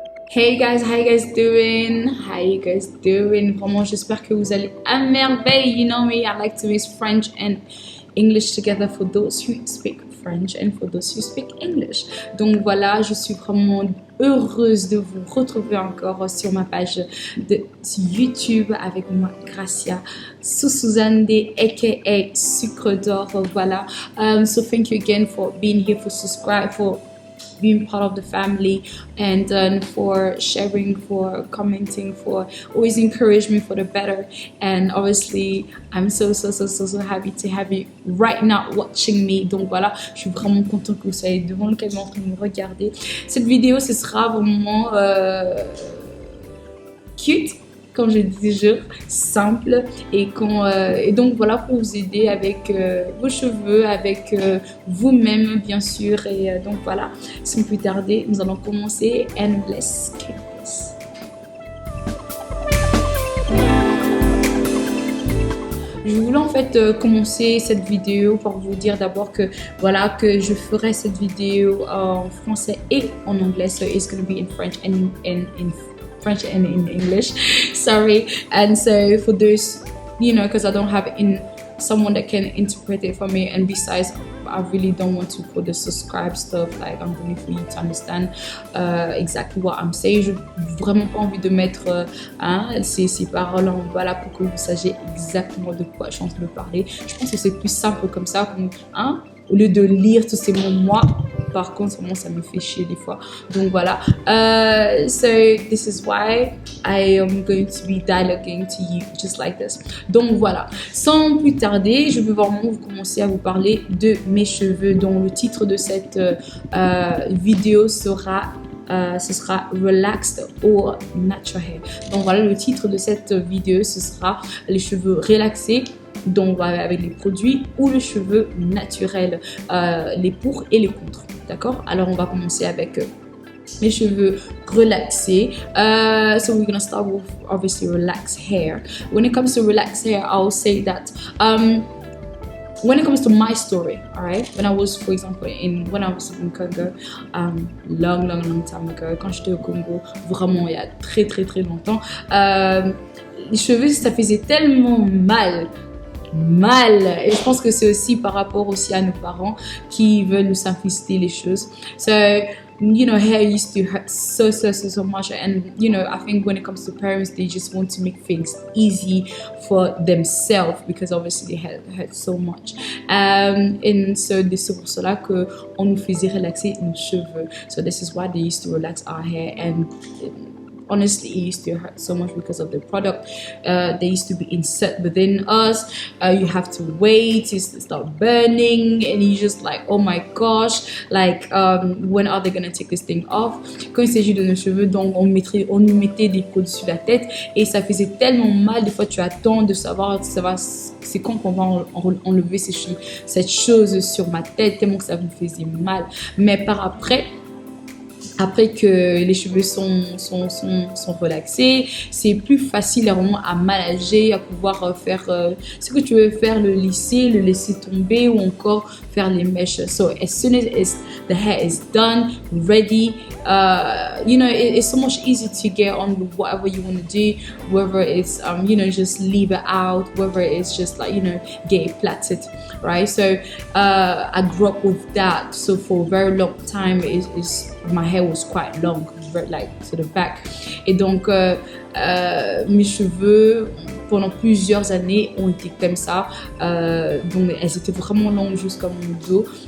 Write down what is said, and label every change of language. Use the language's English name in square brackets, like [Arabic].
[English] Hey guys, how you guys doing? How you guys doing? [French] Vraiment, j'espère que vous allez à merveille. [English] You know me, I like to mix French and English together for those who speak French and for those who speak English. [French] Donc voilà, je suis vraiment heureuse de vous retrouver encore sur ma page de YouTube avec moi, Gracia Suzanne aka Sucre d'Or. Voilà. [English] So thank you again for being here, for subscribe, for being part of the family, and for sharing, for commenting, for always encourage me for the better. And obviously I'm so happy to have you right now watching me. [French] Donc voilà, je suis vraiment contente que vous soyez devant le caméra en train de me regarder. Cette vidéo, ce sera vraiment cute, comme je dis toujours, simple, et donc voilà, pour vous aider avec vos cheveux, avec vous-même bien sûr. Et donc voilà, sans plus tarder, nous allons commencer, [English] and let's kick this. [French] Je voulais en fait commencer cette vidéo par vous dire d'abord que voilà, que je ferai cette vidéo en français et en anglais, [English] so it's going to be in French and in French and in English, sorry. And so for those, you know, because I don't have someone that can interpret it for me, and besides I really don't want to put the subscribe stuff like underneath for you to understand exactly what I'm saying. [French] J'ai vraiment pas envie de mettre ces paroles en voilà pour que vous sachiez exactement de quoi je suis en train de parler. Je pense que c'est plus simple comme ça, au lieu de lire tous ces mots. Moi, par contre, ça me fait chier des fois. Donc voilà. [English] So this is why I am going to be dialoguing to you just like this. [French] Donc voilà. Sans plus tarder, je vais vraiment commencer à vous parler de mes cheveux. Donc le titre de cette vidéo sera ce sera Relaxed or Natural Hair. Donc voilà, le titre de cette vidéo, ce sera les cheveux relaxés, donc avec les produits, ou le cheveu naturel, les pour et les contre. D'accord? Alors on va commencer avec les cheveux relaxés. [English] So we're gonna start with obviously relaxed hair. When it comes to relaxed hair, I'll say that when it comes to my story, all right, when I was, for example, when I was in Congo, long time ago, [French] quand j'étais au Congo, vraiment il y a très longtemps, les cheveux, ça faisait tellement mal, et je pense que c'est aussi par rapport aussi à nos parents qui veulent nous simplifier les choses. [English] So, you know, hair used to hurt so much, and you know, I think when it comes to parents, they just want to make things easy for themselves because obviously they hurt so much, and so [French] c'est pour cela que on nous faisait relaxer nos cheveux. [English] So this is why they used to relax our hair, and honestly, it used to hurt so much because of the product. They used to be insert within us. You have to wait to start burning, and you just like, oh my gosh, like when are they gonna take this thing off? [French] Quand il s'agit de nos cheveux, donc on nous mettait des produits sur la tête, et ça faisait tellement mal. Des fois, tu attends de savoir c'est quand qu'on va enlever cette chose sur ma tête, tellement que ça me faisait mal. Mais après que les cheveux sont relaxés, c'est plus facile vraiment à manager, à pouvoir faire ce que tu veux faire, le laisser tomber, ou encore faire les mèches. [English] So as soon as the hair is done, ready, you know, it's so much easier to get on with whatever you want to do, whether it's you know, just leave it out, whether it's just like, you know, get it plaited, right? So I grew up with that, so for a very long time my hair was quite long, like to the back, [French] et donc mes cheveux pendant plusieurs années ont été comme ça, donc elles étaient vraiment longues jusqu'à mon dos.